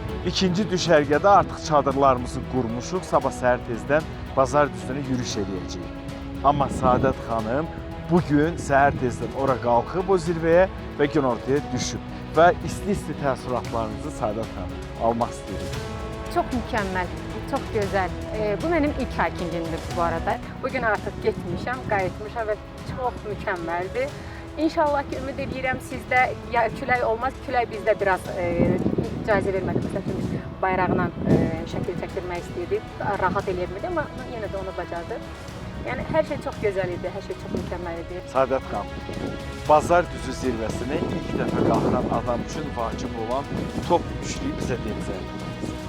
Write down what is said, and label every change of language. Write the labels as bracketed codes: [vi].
[az] İkinci düşərgədə artıq çadırlarımızı qurmuşuq. Sabah səhər tezdən Bazar düzünə yürüyüş edəcəyik. Amma Saadət xanım bugün səhər tezdən ora qalxıb o zirvəyə və günortaya düşüb. Və isti-isti təəssüratlarınızı Saadət xanım almaq istəyirik. [tr] Çok mükemmel, çok güzel. Bu benim ilk hikingimdir bu arada. Bugün artık gitmişim, [az] qayıtmışam və [tr] çok mükemmeldi. [az] İnşallah ki, ümid edirəm sizdə ya külək olmaz, külək bizdə biraz icazə vermədi. Məsələn, bayrağla şəkil çəkdirmək istəyirdik, rahat eləyirmədi, amma yenə də onu bacardı. Yəni hər şey çox gözəl idi, hər şey çox mükəmməl idi. Saadət xanım, Bazar düzü zirvəsinə ilk dəfə qalxan adam üçün vacib olan top üçlüyü bizə denizlərdiniz.